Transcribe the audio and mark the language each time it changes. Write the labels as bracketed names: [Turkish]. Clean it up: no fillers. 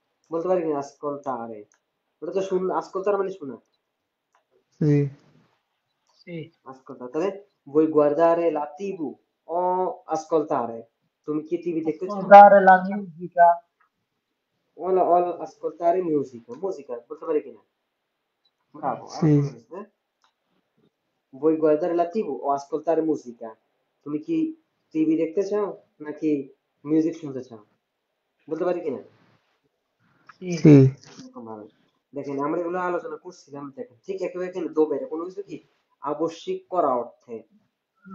[Bangla] বলতে পারি কিনা ascoltare? ওটা তো শুন, ascoltare মানে শোনা, [Italian] sì, sì. ascoltare, [Bangla] তাহলে [Italian] voi guardare la TV o ascoltare, [Bangla] তুমি কি টিভি দেখতে চাও? [Italian] Ascoltare la musica, o ascoltare musica, musica [Bangla] বলতে পারি কিনা? ব্রাভো, আরো [Italian] sì, [Bangla] সুন্দর হয়েছে। [Italian] vuoi guardare la TV o ascoltare musica, [Bangla] তুমি কি টিভি দেখতে চাও নাকি মিউজিক শুনতে চাও? বলতে পারি কিনা? [Italian] sì. sì, [Bangla] এরকম ভাবে দেখেন আমরা এগুলো আলোচনা করছিলাম, দেখেন ঠিক একইভাবে কিন্তু দোবেরে কোনো কিছু কি আবশ্যিক করা অর্থে, তাই না?